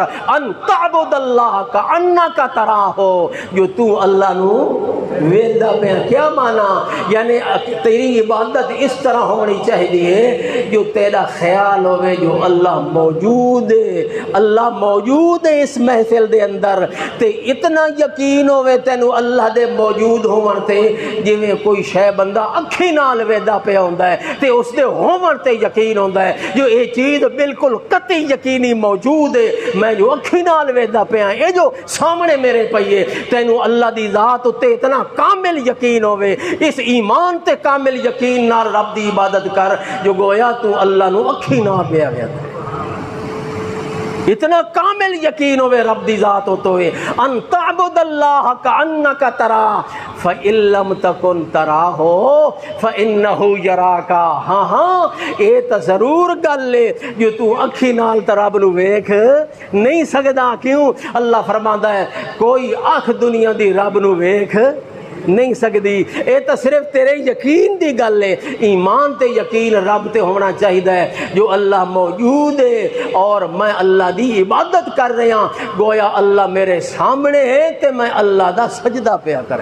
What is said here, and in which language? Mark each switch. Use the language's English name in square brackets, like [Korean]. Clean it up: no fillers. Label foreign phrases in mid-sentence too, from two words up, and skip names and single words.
[Arabic] ان تعبد اللہ کأنک تراہ، [Punjabi] جو تو اللہ نو ویدا پہ۔ [Urdu] کیا معنی؟ یعنی تیری عبادت اس طرح ہونی چاہیے [Punjabi] جو تیرا خیال ہوئے جو اللہ موجود ہے، اللہ موجود ہے اس محفل دے اندر، تے اتنا یقین ہوئے تینو اللہ دے موجود ہون تے جویں کوئی شے بندہ اکھی نال ویدا پیا ہوندا ہے تے اس دے ہون تے یقین ہوندا ہے جو یہ چیز بالکل قطعی یقینی موجود ہے، میں جو اکھی نال ویدا پیا یہ جو سامنے میرے پئیے، تینو اللہ دی ذات تے اتنا کامل یقین ہوئے، اس ایمان تے کامل یقین نال رب دی عبادت کر جو گویا تو اللہ نو اکھی نال پیا ویدا، اتنا کامل یقین ہوئے رب دی ذات ہوتا ہوئے۔ [Arabic] ان تعبد اللہ کأنک تراہ فإن لم تکن تراہ فإنہ یراک۔ [Punjabi] ہاں ہاں یہ تو ضرور گل لے جو تو اکھی نال رب نو ویکھ نہیں سکدا۔ کیوں؟ اللہ فرماندا ہے کوئی اکھ دنیا دی رب نو ویکھ نہیں سکتی، اے تو صرف تیرے یقین دی گل ہے۔ ایمان تے یقین رب تے ہونا چاہیے جو اللہ موجود ہے اور میں اللہ دی عبادت کر رہا، گویا اللہ میرے سامنے ہے تے میں اللہ دا سجدہ پیا کریں۔